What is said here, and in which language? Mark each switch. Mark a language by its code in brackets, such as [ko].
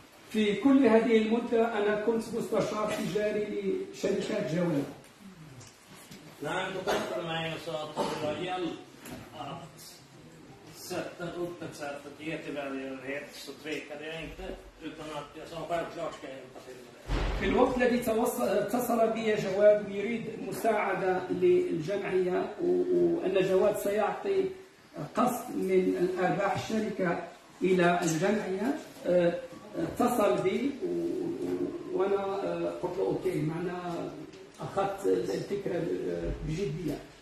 [ar] في كل هذه المدة أنا كنت مستشار تجاري لشركات جواد. [sv] När de kontaktade mig och sa att de ville ha hjälp att sätta upp ett sätt att ge till välgörenhet så tvekade jag inte, utan att jag sa självklart ska jag hjälpa till med det. [ar] في الوقت الذي اتصل بي جواد ويريد مساعدة للجمعية وأن جواد سيعطي قسط من الأرباح الشركة إلى الجمعية، اتصل بي وأنا قلت له أوكي، معنا أخذت الفكرة بجدية.